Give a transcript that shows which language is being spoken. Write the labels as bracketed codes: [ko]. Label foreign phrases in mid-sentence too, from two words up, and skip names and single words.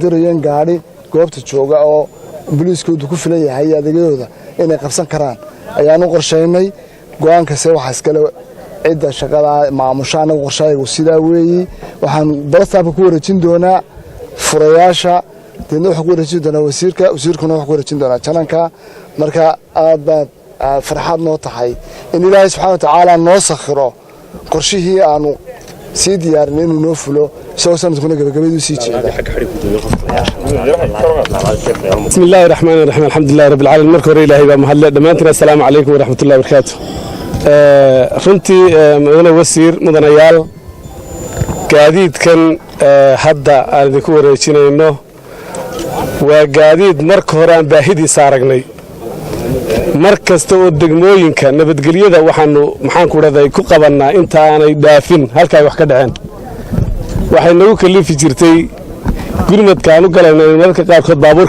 [so] dirayo gaari goobta jooga oo Booliskoodu ku filan yahay adeegyadooda inay qabsan karaan ayaanu qorsheynay go'aankaasi waxa iskale cida shaqada maamushaana qorshaygu sidaa weeyii waxaan bartaaba ku wareejin doonaa furayaasha deedna waxa ku wareejin doonaa wasiirkuna waxa ku wareejin doonaa jalanka marka aad farxad noo tahay in Ilaahay [ar] سبحانه وتعالى [so] noo sakhiro qorshihii aanu sii diyaarin inuu noo fulo soo sanadkuna gabagabadu sii jeedo [ar] بسم الله الرحمن الرحيم الحمد لله رب العالمين [so] marka hore Ilaahay baa mahad leh dhamaantina [ar] السلام عليكم ورحمة الله وبركاته [so] runtii mudane wasiir mudanayaal gaadiidkan hadda aan idinku wareejinayno waa gaadiid marka hore aan baahidiisa aragnay markasta oo degmooyinka nabadgelyada waxaanu maxaan ku raday ku qabanaa inta aanay dhaafin halka ay wax ka dhaceen waxay nagu kalifi jirtay gurmadka aanu galayno marka qaarkood baabuur